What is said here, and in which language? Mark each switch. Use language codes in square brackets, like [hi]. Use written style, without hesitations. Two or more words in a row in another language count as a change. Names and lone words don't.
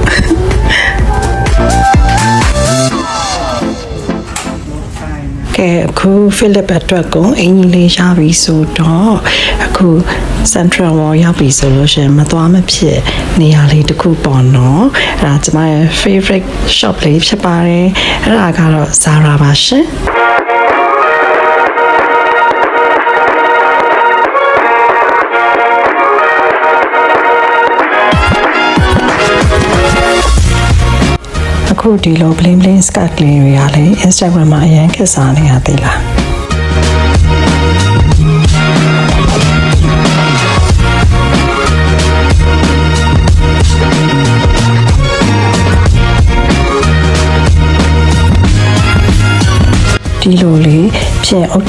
[my] ကဲအခုဖိလစ်အတွက်ကိုအင်ကြီးလေးရပြီဆိုတော့အခု Central Mall ရောက်ပြီဆိုလို့ရှင်မသွားမဖြစ်နေရာလေးတစ်ခုပေါ့နော်အဲ့ဒါကျမရဲ့ [en] favorite shop [my] လေးဖြစ်ပါတယ်အဲ့ဒါကတော့ Zara ပါရှင် အခုဒီလို [en] bling bling skirt [my] လေးတွေကလည်း Instagram မှာအရင်ခက်စားနေရသေးလားဒီလိုလေးပြင်အုတ်